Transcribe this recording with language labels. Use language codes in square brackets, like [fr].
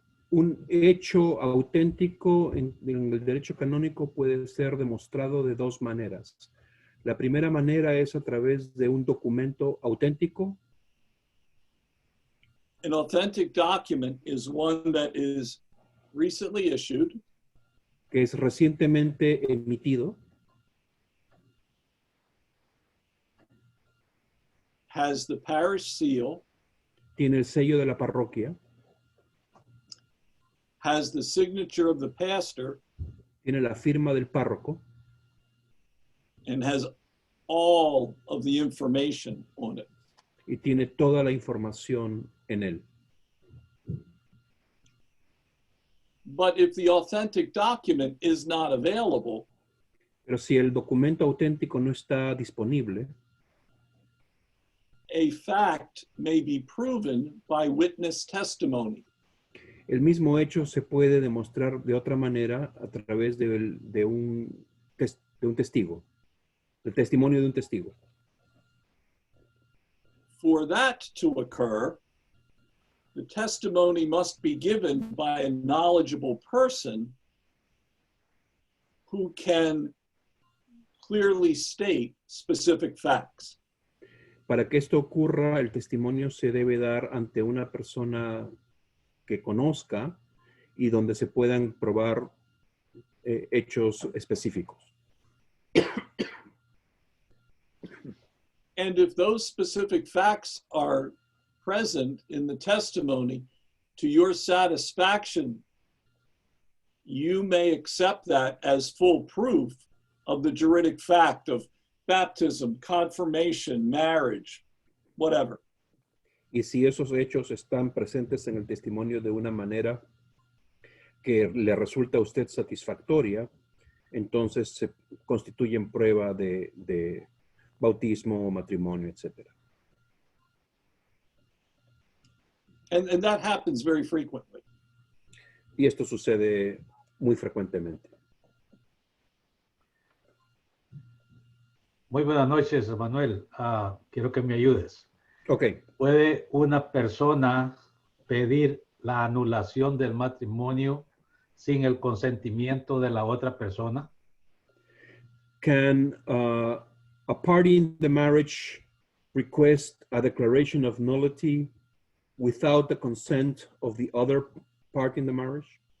[es] Un hecho auténtico en el derecho canónico puede ser demostrado de dos maneras. La primera manera es a través de un documento auténtico. [en] An authentic document is one that is recently issued, [es] que es recientemente emitido, [en] has the parish seal, [es] tiene el sello de la parroquia, [en] has the signature of the pastor, [es] tiene la firma del párroco, [en] and has all of the information on it. [es] Y tiene toda la información en él. [en] But if the authentic document is not available, [es] pero si el documento auténtico no está disponible, [en] a fact may be proven by witness testimony. [es] El mismo hecho se puede demostrar de otra manera a través de un testigo, el testimonio de un testigo. [en] For that to occur, the testimony must be given by a knowledgeable person who can clearly state specific facts. [es] Para que esto ocurra, el testimonio se debe dar ante una persona que conozca y donde se puedan probar hechos específicos. [en] And if those specific facts are present in the testimony to your satisfaction, you may accept that as full proof of the juridic fact of baptism, confirmation, marriage, whatever. [es] Y si esos hechos están presentes en el testimonio de una manera que le resulta a usted satisfactoria, entonces se constituyen prueba de bautismo, matrimonio, etc. [en] And that happens very frequently. [es] Y esto sucede muy frecuentemente. Muy buenas noches, Manuel. Quiero que me ayudes. Ok. ¿Puede una persona pedir la anulación del matrimonio sin el consentimiento de la otra persona? [en] Can a party in the marriage request a declaration of nullity without the consent of the other part in the marriage?